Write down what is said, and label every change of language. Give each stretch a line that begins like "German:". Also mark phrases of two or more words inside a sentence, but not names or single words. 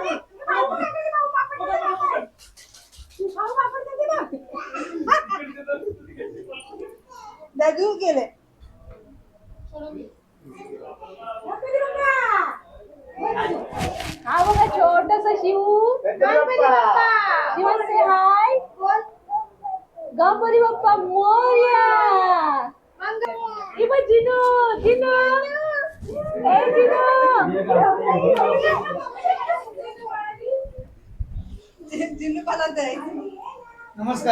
Marathi: दादू गेले. हा बघा छोटासा शिव.
Hindi: शिव से हाय.
Marathi: गणपती बाप्पा मोरया. जिनो जिनो ए जिन्नू पालात आहे. नमस्कार.